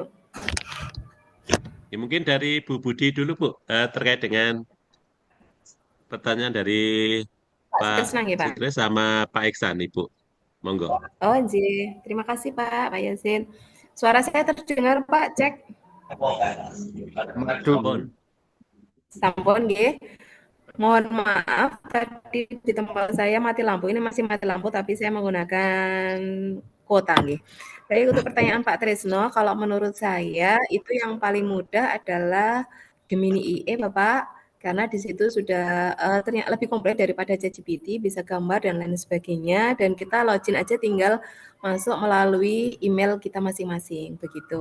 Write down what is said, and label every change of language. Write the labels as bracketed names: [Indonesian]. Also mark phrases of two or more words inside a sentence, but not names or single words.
[Indonesian] Ya, mungkin dari Bu Budi dulu Bu, terkait dengan pertanyaan dari Pak Pak Sutrisna nggih Pak. Sutris sama Pak Iksan, Ibu. Monggo. Oh nggih, terima kasih Pak Yasin. Suara saya terdengar Pak, cek. [Javanese] Sampun. Sampun nggih. [Indonesian] Mohon maaf tadi di tempat saya mati lampu. Ini masih mati lampu tapi saya menggunakan kuota nggih. Baik, untuk pertanyaan Pak Tresno, kalau menurut saya itu yang paling mudah adalah Gemini IE Bapak, karena di situ sudah ternyata lebih komplit daripada ChatGPT, bisa gambar dan lain sebagainya, dan kita login aja tinggal masuk melalui email kita masing-masing begitu.